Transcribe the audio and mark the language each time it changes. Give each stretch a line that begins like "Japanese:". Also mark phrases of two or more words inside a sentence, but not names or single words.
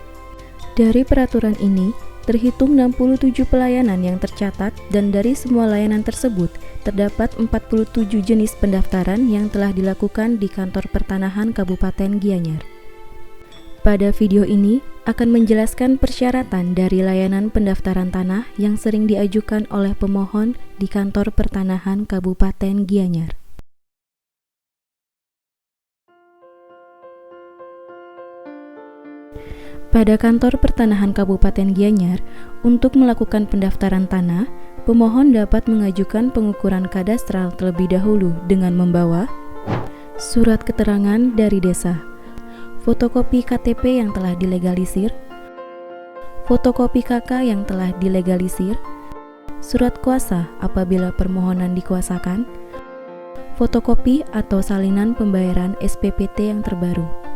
Indonesian: Dari peraturan ini, terhitung 67 pelayanan yang tercatat dan dari semua layanan tersebut, terdapat 47 jenis pendaftaran yang telah dilakukan di Kantor Pertanahan Kabupaten Gianyar. Pada video ini akan menjelaskan persyaratan dari layanan pendaftaran tanah yang sering diajukan oleh pemohon di Kantor Pertanahan Kabupaten Gianyar. Pada Kantor Pertanahan Kabupaten Gianyar, untuk melakukan pendaftaran tanah, pemohon dapat mengajukan pengukuran kadastral terlebih dahulu dengan membawa surat keterangan dari desa, fotokopi KTP yang telah dilegalisir, fotokopi KK yang telah dilegalisir, surat kuasa apabila permohonan dikuasakan, fotokopi atau salinan pembayaran SPPT yang terbaru.